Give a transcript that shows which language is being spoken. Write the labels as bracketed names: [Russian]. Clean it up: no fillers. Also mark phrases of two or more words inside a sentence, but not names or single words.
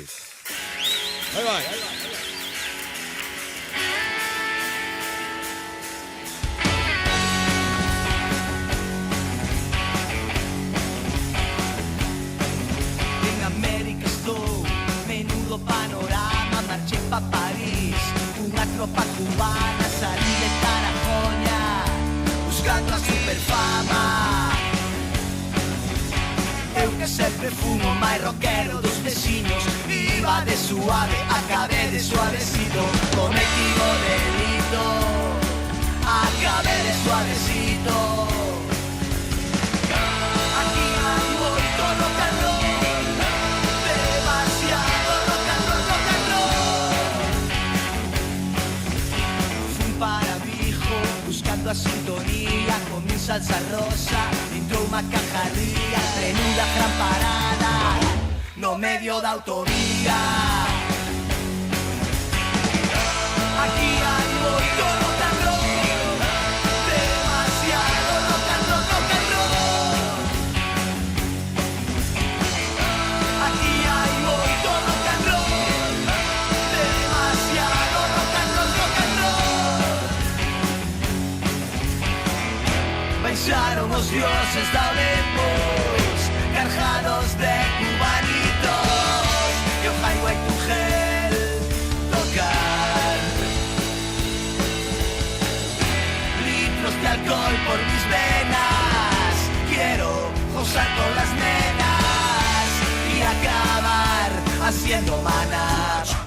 [Galician] Ahí va, ahí va, ahí va. En América estou, menudo panorama, marché pa París, unha tropa cubana, [Spanish] salí de Tarajoña, [Galician] buscando a superfama. Eu que sempre fun o máis rockero dos veciños, [Spanish] iba de suave, acabé de suavecito, cometí o delito, acabé de suavecito. [Galician] Aquí hai moito [English] rock and roll, [Galician] demasiado [English] rock and roll, rock and roll. [Galician] Fun para Vigo, buscando a sintonía, [Spanish] comí salsa rosa, [Galician] entrou unha cajarría, menuda gran parada, no medio da autovía. Aquí hai moito [English] rock and roll, [Galician] demasiado [English] rock and roll, rock and roll. [Galician] Aquí hai moito [English] rock and roll, [Galician] demasiado [English] rock and roll, rock and roll. [Galician] Baixaron os dioses da Olympus, cargados de cubanitos, e o [English] highway to hell [Galician] tocar. [Spanish] Litros de alcohol por mis venas, quiero gozar con las nenas y acabar haciendo mana.